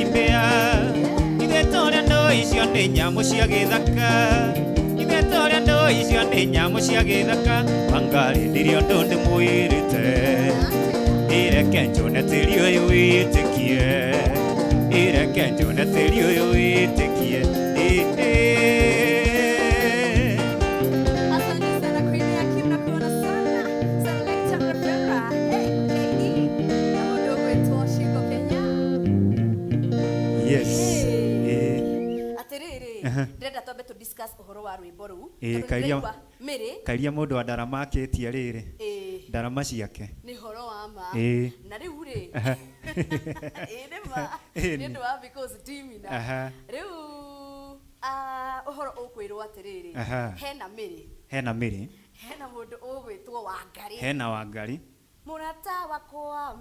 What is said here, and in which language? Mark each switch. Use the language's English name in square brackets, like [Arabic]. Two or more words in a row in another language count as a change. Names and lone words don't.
[Kikuyu] mbĩa ithuĩ tũrĩa ndũ icio nĩ nyamũ cia gĩthaka ithuĩ tũrĩa ndũ icio nĩ nyamũ cia gĩthaka wangarĩ ndirĩ ũndũ ndĩmwĩrĩte ĩreke njone tĩri ũyũ wĩtĩkie ĩreke njone tĩri ũyũ wĩtĩkie [Swahili] Asante sana Queen Akim, nakuona sana. Selector Rivera, AKE, na mdogo wetu wa Shiko Kenya. [Kikuyu] ndĩrenda twambe [English] to discuss [Kikuyu] ũhoro wa rwĩmbo rũu kairia mũndũ wa ndarama akĩtie rĩrĩ ndarama ciake nĩ horo wa ma na rĩu rĩ nĩ ma nĩ ũndũ wa because timina rĩu ũhoro ũkwĩrwo atĩrĩrĩ hena mĩrĩ hena mũndũ ũgwĩtwo Wangari mũrata wakwa